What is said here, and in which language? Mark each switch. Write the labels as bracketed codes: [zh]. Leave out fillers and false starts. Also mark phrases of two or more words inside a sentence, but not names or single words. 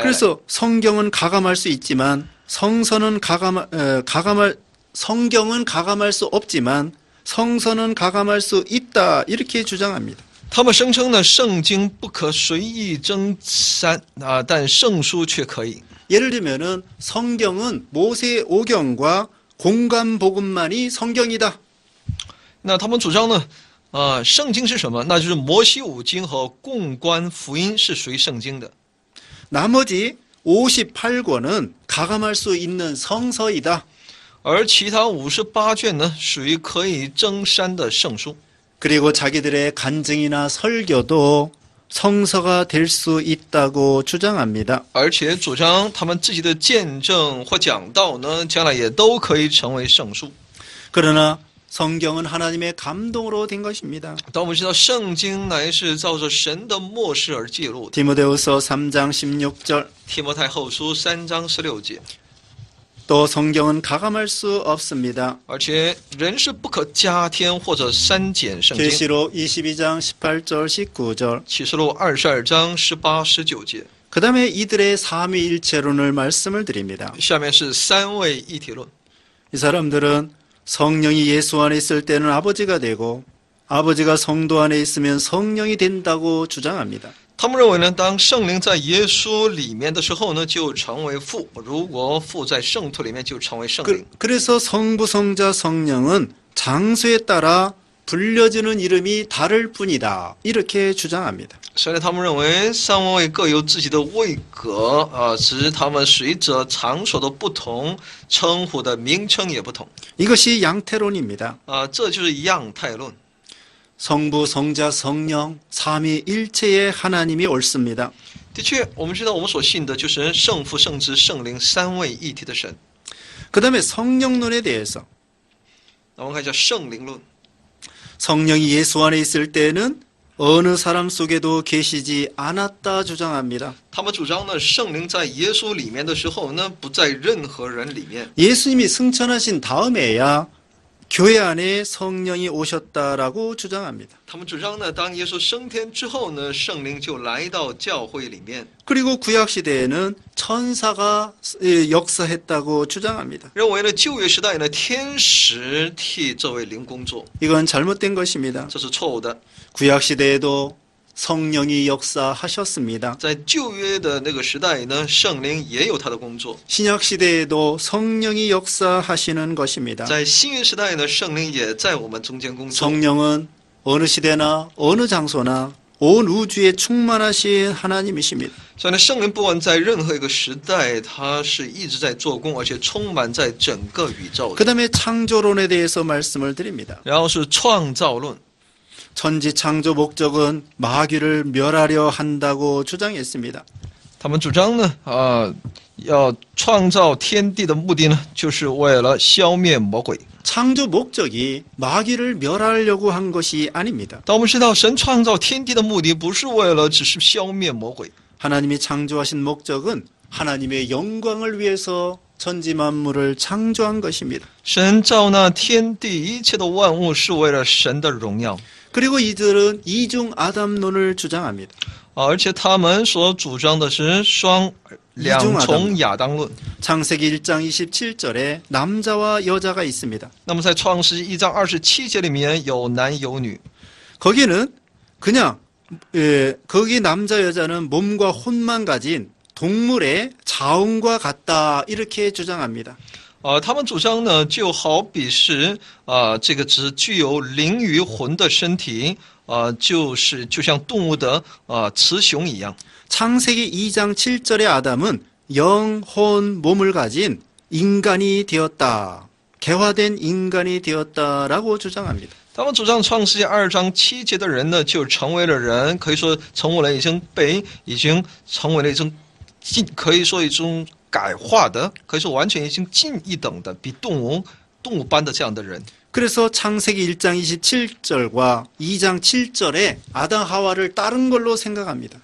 [ko] 그래서 성경은 가감할 수 있지만 성경은 가감할 수 없지만 성서는 가감할 수 있다 이렇게 주장합니다. [zh] 他们声称呢，圣经不可随意增删但圣书却可以。 [ko] 예를 들면은 성경은 모세 오경과 공간 복음만이 성경이다. [zh] 那他们主张呢，圣经是什么？那就是摩西五经和共观福音是属于圣经的。 [ko] 나머지 58권은 가감할 수 있는 성서이다. [zh] 而其他58卷呢，属于可以增删的圣书。 [ko] 그리고 자기들의 간증이나 설교도 성서가 될 수 있다고 주장합니다. [zh] 而且主张他们自己的见证或讲道呢，将来也都可以成为圣书。 [ko] 그러나 성경은 하나님의 감동으로 된 것입니다. [zh] 但我们知道，圣经乃是照着神的默示而记录的。 [ko] 디모데후서 3장 16절 [zh] 提摩太后书3章16节， [ko] 또 성경은 가감할 수 없습니다. [zh] 而且人是不可加添或者删减圣经。 [ko] 계시록 22장 18절 19절 [zh] 启示录22章18、19节。 [ko] 그 다음에 이들의 삼위일체론을 말씀을 드립니다. [zh] 下面是三位一体论。 [ko] 이 사람들은 성령이 예수 안에 있을 때는 아버지가 되고 아버지가 성도 안에 있으면 성령이 된다고 주장합니다. [zh] 他们认为呢，当圣灵在耶稣里面的时候呢，就成为父；如果父在圣徒里面，就成为圣灵。 [ko] 그래서 성부, 성자, 성령은 장소에 따라 불려지는 이름이 다를 뿐이다. 이렇게 주장합니다. [zh] 所以呢，他们认为三位各有自己的位格只是他们随着场所的不同，称呼的名称也不同。 [ko] 이것이 양태론입니다. [zh] 这就是样态论。 [ko] 성부, 성자, 성령, 삼위일체의 하나님이 옳습니다. [zh] 的确，我们知道我们所信的就是圣父、圣子、圣灵三位一体的神。 [ko] 그 다음에 성령론에 대해서 [zh] 那我们看一下圣灵论。 [ko] 성령이 예수 안에 있을 때는 어느 사람 속에도 계시지 않았다 주장합니다. [zh] 他们主张呢，圣灵在耶稣里面的时候呢，不在任何人里面。 [ko] 예수님이 승천하신 다음에야 교회 안에 성령이 오셨다라고 주장합니다. [zh] 他们主张呢，当耶稣升天之后呢，圣灵就来到教会里面。 [ko] 그리고 구약 시대에는 천사가 역사했다고 주장합니다. [zh] 认为呢，旧约时代呢，天使替这位灵工作， [ko] 이건 잘못된 것입니다. [zh] 这是错误的。 [ko] 구약 시대에도 성령이 역사하셨습니다. [zh] 在旧约的那个时代呢，圣灵也有他的工作。 [ko] 신약 시대에도 성령이 역사하시는 것입니다. [zh] 在新约时代呢，圣灵也在我们中间工作。 [ko] 성령은 어느 시대나 어느 장소나 온 우주에 충만하신 하나님이십니다. [zh] 所以呢，圣灵不管在任何一个时代，他是一直在做工，而且充满在整个宇宙的。 [ko] 그 다음에 창조론에 대해서 말씀을 드립니다. [zh] 然后是创造论。 [ko] 천지 창조 목적은 마귀를 멸하려 한다고 주장했습니다. [zh] 他们主张呢，要创造天地的目的呢，就是为了消灭魔鬼。 [ko] 창조 목적이 마귀를 멸하려고 한 것이 아닙니다. [zh] 但我们知道，神创造天地的目的不是为了只是消灭魔鬼。 [ko] 하나님이 창조하신 목적은 하나님의 영광을 위해서 천지 만물을 창조한 것입니다. [zh] 神造那天地一切的万物，是为了神的荣耀。 [ko] 그리고 이들은 이중 아담론을 주장합니다. [zh] 而且他们所主张的是两重亚当论。 [ko] 창세기 1장 27절에 남자와 여자가 있습니다. [zh] 那么在创世1章27节里面有男有女， [ko] 거기는 그냥 거기 남자 여자는 몸과 혼만 가진 동물의 자웅과 같다 이렇게 주장합니다. [zh] 他们主张呢，就好比是这个只具有灵与魂的身体，就像动物的雌雄一样。 [ko] 창세기 2장 7절의 아담은 영, 혼, 몸을 가진 인간이 되었다. 개화된 인간이 되었다라고 주장합니다. [zh] 他们主张创世2章7节的人呢，就成为了人，可以说成为了已经成为了一种可以说一种改化的，可以说完全已经近一等的，比动物般的这样的人。 [ko] 그래서 창세기 1장 27절과 2장 7절에 아담 하와를 따른 걸로 생각합니다.